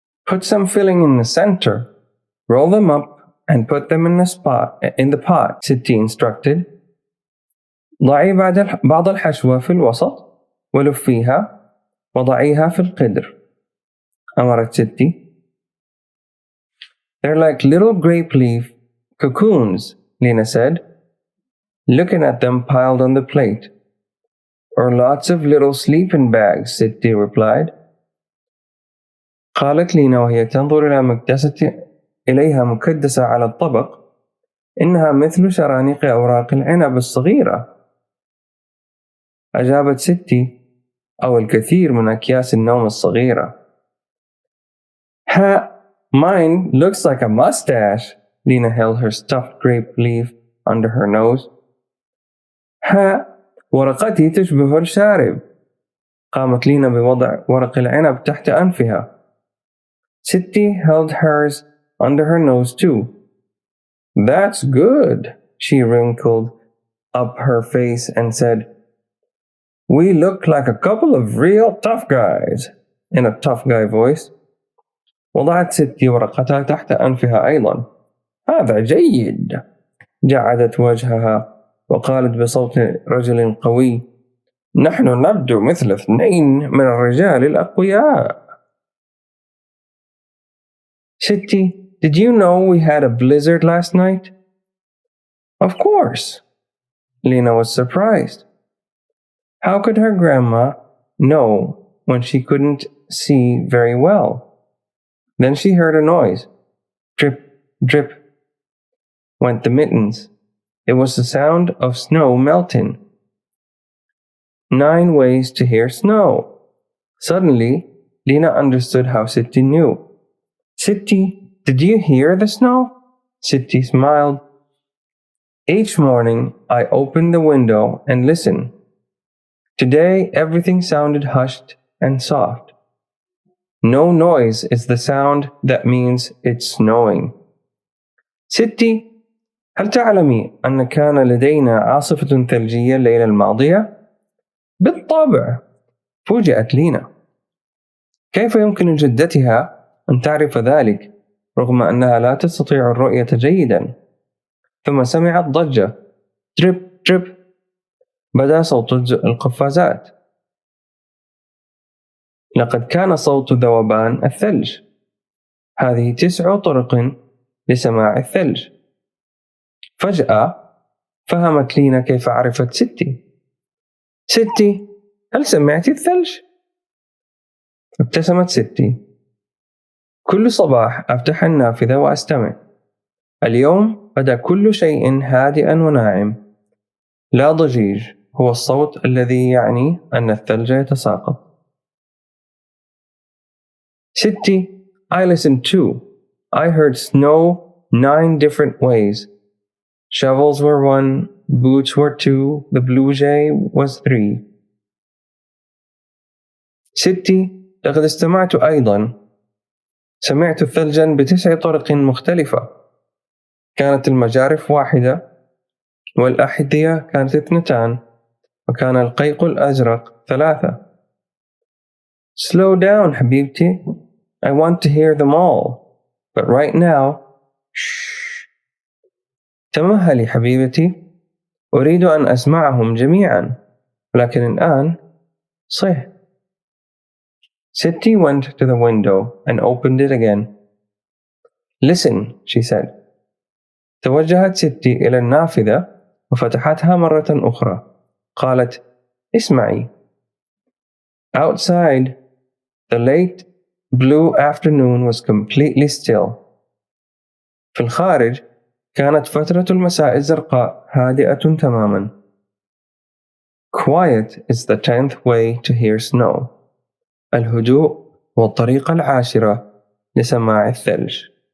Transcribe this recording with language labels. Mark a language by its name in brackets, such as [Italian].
[English] Put some filling in the center. Roll them up and put them in the pot, Sitti instructed. [Arabic] ضعي بعض الحشوة في الوسط ولفيها وضعيها في القدر. أمرت ستي. [English] They're like little grape leaf cocoons, Lena said, looking at them piled on the plate. Or lots of little sleeping bags, ستي replied. [Arabic] قالت لينا وهي تنظر إليها مكدسة على الطبق إنها مثل شرانق أوراق العنب الصغيرة. أجابت ستي أو الكثير من أكياس النوم الصغيرة. [English] Ha! Mine looks like a mustache. Lena held her stuffed grape leaf under her nose. [Arabic] Ha! ورقتي تشبه الشارب. قامت لينا بوضع ورق العنب تحت أنفها. [English] ستي held hers under her nose too. That's good. She wrinkled up her face and said, We look like a couple of real tough guys, in a tough guy voice. [Arabic] وضعت ستي ورقتها تحت أنفها أيضا. هذا جيد. جعدت وجهها وقالت بصوت رجل قوي: نحن نبدو مثل اثنين من الرجال الأقوياء. [English] ستي, did you know we had a blizzard last night? Of course. Lena was surprised. How could her grandma know when she couldn't see very well? Then she heard a noise. Drip, drip, went the mittens. It was the sound of snow melting. 9 ways to hear snow. Suddenly, Lena understood how Siti knew. Siti, did you hear the snow? Siti smiled. Each morning, I opened the window and listened. Today, everything sounded hushed and soft. No noise is the sound that means it's snowing. [Arabic] ستي, هل تعلمي أن كان لدينا عاصفة ثلجية الليلة الماضية؟ بالطبع. فوجئت لينا. كيف يمكن لجدتها أن تعرف ذلك رغم أنها لا تستطيع الرؤية جيدا؟ ثم سمعت ضجة. تريب تريب. بدأ صوت القفازات. لقد كان صوت ذوبان الثلج. هذه 9 طرق لسماع الثلج. فجأة فهمت لينا كيف عرفت ستي. ستي، هل سمعت الثلج؟ ابتسمت ستي. كل صباح أفتح النافذة وأستمع. اليوم بدا كل شيء هادئا وناعم. لا ضجيج هو الصوت الذي يعني أن الثلج يتساقط. [English] ستي, I listened too. I heard snow 9 different ways. Shovels were 1, boots were 2, the blue jay was 3. [Arabic] ستي, لقد استمعت أيضا. سمعت ثلجا ب9 طرق مختلفة. كانت المجارف 1 والأحذية كانت 2 وكان القيق الأزرق 3. [English] Slow down حبيبتي. I want to hear them all. But right now, shh. [Arabic] تمهلي حبيبتي. أريد أن أسمعهم جميعا. لكن الآن صح. [English] Siti went to the window and opened it again. Listen, she said. [Arabic] توجهت ستي إلى النافذة وفتحتها مرة أخرى. قالت: اسمعي. [English] Outside, the late blue afternoon was completely still. [Arabic] في الخارج كانت فترة المساء الزرقاء هادئة تماما. [English] Quiet is the 10th way to hear snow. [Arabic] الهدوء هو الطريقة 10 لسماع الثلج.